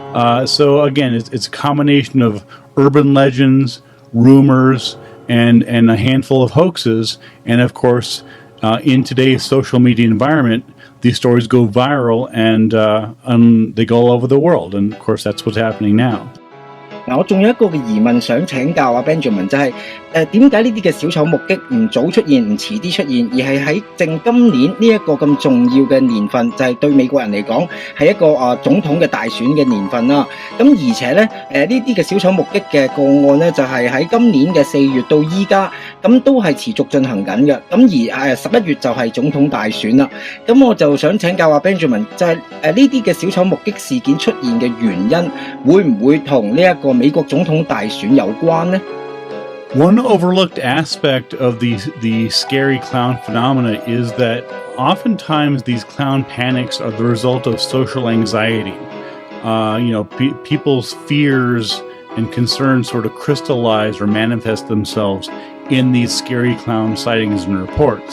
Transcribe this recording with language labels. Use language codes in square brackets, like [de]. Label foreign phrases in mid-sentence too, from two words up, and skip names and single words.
[en] So again, it's a combination of urban legends, rumors, and a handful of hoaxes. And of course, in today's social media environment, these stories go viral and they go all over the world. And of course, that's what's happening now. [yue] 嗱，我仲有一個嘅疑問想請教阿 Benjamin， 就係點解呢啲嘅小丑目擊唔早出現，唔遲啲出現，而係喺正今年呢一個咁重要嘅年份，就係對美國人嚟講係一個總統嘅大選嘅年份啦。咁而且咧呢啲嘅小丑目擊嘅個案咧，就係喺今年嘅4月到依家，咁都係持續進行緊嘅。咁而11月就係總統大選啦。咁我就想請教阿 Benjamin， 就係呢啲嘅小丑目擊事件出現嘅原因，會唔會同呢一個美國總統大選有關呢？ [en] One overlooked aspect of the scary clown phenomena is that oftentimes these clown panics are the result of social anxiety. People's fears and concerns sort of crystallize or manifest themselves in these scary clown sightings and reports.